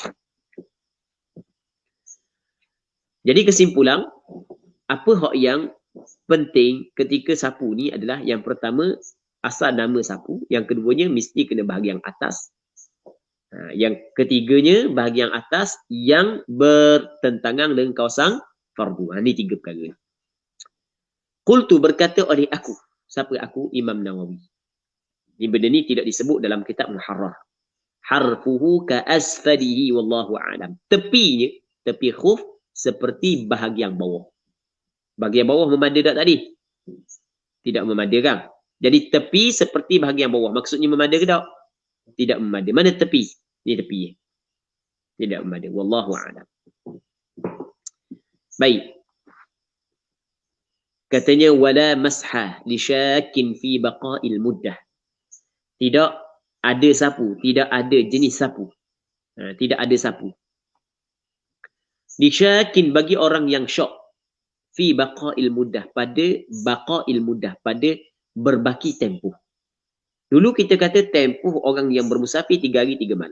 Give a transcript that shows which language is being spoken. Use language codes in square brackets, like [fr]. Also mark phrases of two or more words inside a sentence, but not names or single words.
[ms] Jadi kesimpulan, apa hak yang penting ketika sapu ni adalah yang pertama asal nama sapu, yang keduanya mesti kena bahagian atas, yang ketiganya bahagian atas yang bertentangan dengan kawasan fardu. Ini tiga perkara ni. Qultu, berkata oleh aku. Siapa aku? Imam Nawawi. Ini benda ni tidak disebut dalam kitab Muharrar. [ar] حرفه كأسفله والله أعلم. [ms] Tepinya, tepi khuf seperti bahagian bawah. Bahagian bawah memada tak tadi? Tidak memada kan? Jadi tepi seperti bahagian bawah. Maksudnya memada ke tak? Tidak memada. Mana tepi? Ini tepi. Tidak memada. [ar] والله أعلم. [ms] Baik. [ar] Katanya ولا مسح لشاك في بقاء المدة. [ms] Tidak ada sapu, tidak ada jenis sapu. Tidak ada sapu. [ar] لشاك [ms] bagi orang yang syok [ar] في بقاء المدة, [ms] pada [ar] بقاء المدة, [ms] pada berbaki tempoh. Dulu kita kata tempoh orang yang bermusafir 3 hari 3 malam.